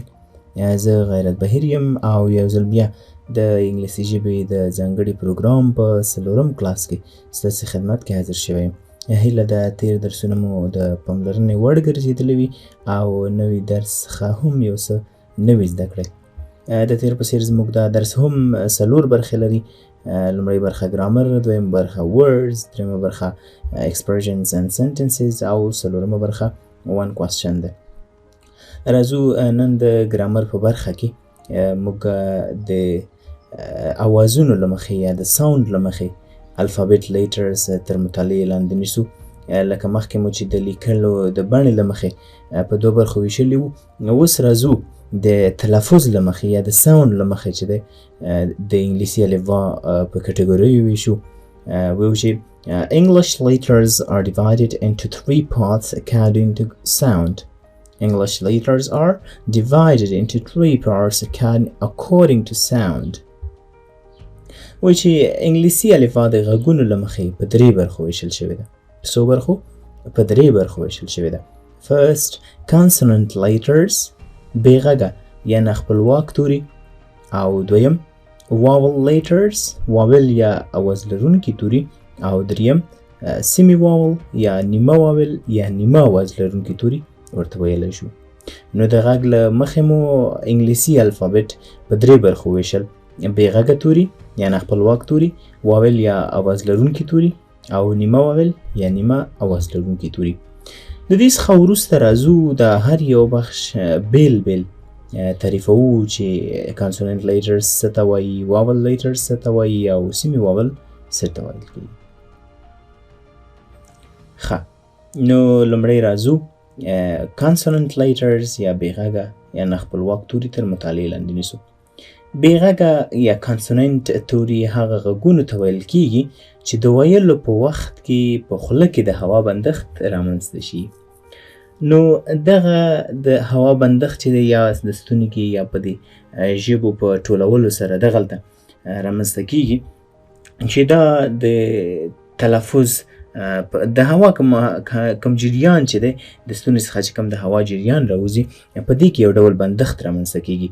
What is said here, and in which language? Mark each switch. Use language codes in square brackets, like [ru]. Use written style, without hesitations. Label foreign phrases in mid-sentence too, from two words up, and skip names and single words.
[ps] زه غیرت بهیر یم او یو ځل بیا د انګلیسي ژبې د ځانګړي پروګرام په 4م کلاس کې ستاسې خدمت کې حاضر شوی یم. هیله ده تېر درسونه مو د پاملرنې وړ ګرځېدلي وي او نوي درس څخه هم یو څه نوي زده کړئ. د تېر په څېر زموږ دا درس هم 4 برخې لري. لومړۍ برخه ګرامر، دویم برخه words، دریمه برخه [en] expressions and sentences [ps] او څلورمه برخه [en] one question [ps] ده. راځو نن د ګرامر په برخه کې موږ د اوازونو له مخې یا د ساوند له مخې [en] alphabet letters [ps] تر مطالعې لاندې نیسو. لکه مخکې مو چې د لیکلو د بڼې له مخې په دوه برخو ویشلي وو، اوس راځو د تلفظ له مخې یا د ساوند له مخې چې دی د انګلیسي الفبا په کټګوریو ویشو. ویو چې [en] English letters are divided into 3 parts according to sound. English letters are divided into 3 parts according to sound. [ps] ویو چې انګلیسي الفبا د غږونو له مخې په 3 برخو ویشل شوې ده. په څو برخو؟ په 3 برخو ویشل شوې ده. [en] First, consonant letters، [ps] بې غږه یا نه خپلواک توري، او دویم [en] vowel letters، [ps] واول یا اواز لرونکي توري، او دریم [en] semi vowel [ps] یا نیمه واول یا نیمه اواز لرونکي توري ورته ویلی شو. نو د غږ له مخې مو انګلیسي الفابet په 3 برخو ویشل: بې غږه توري یا نه خپلواک توري، واول یا اواز لرونکي توري، او نیمه واول یا نیمه اواز لرونکي توري. د دې څخه وروسته راځو د هر یو بخش بیل بیل تعریفوو چې [en] consonant letters [ps] څه ته وایي، [en] vowel letters [ps] څه ته وایي، او [en] semi vowel [ps] څه ته ویل کیږي. ښه، نو لومړی راځو [en] consonant letters [ps] یا بې غږه یا نه خپلواک توري تر مطالعې لاندې نیسو. بې غږه یا consonant توري هغه غږونو ته ویل کیږي چې د ویلو په وخت کې په خوله کې د هوا بندښت رامنځته شي. نو دغه د هوا بندښت چې دی یا د ستوني کې یا په دې ژبو په ټولولو سره دغلته رامنځته کیږي چې دا د تلفظ د هوا کوم جریان چې دی د ستوني څخه چې کوم د هوا جریان راوځي په دې کې یو ډول بندښت رامنځته کیږي.